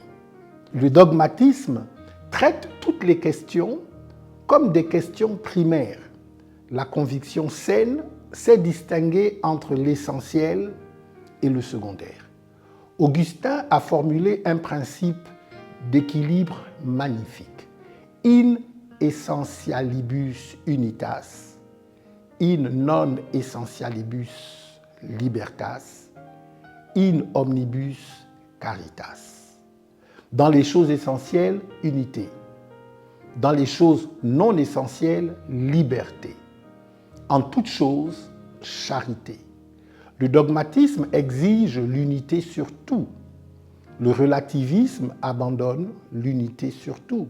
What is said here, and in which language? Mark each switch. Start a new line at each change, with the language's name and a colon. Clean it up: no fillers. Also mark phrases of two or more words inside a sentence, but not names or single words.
French: Le dogmatisme traite toutes les questions comme des questions primaires. La conviction saine sait distinguer entre l'essentiel et le secondaire. Augustin a formulé un principe d'équilibre magnifique.
Latin: In essentialibus unitas, in non essentialibus libertas, in omnibus caritas.
French: Dans les choses essentielles, unité. Dans les choses non essentielles, liberté. En toute chose, charité. Le dogmatisme exige l'unité sur tout. Le relativisme abandonne l'unité sur tout.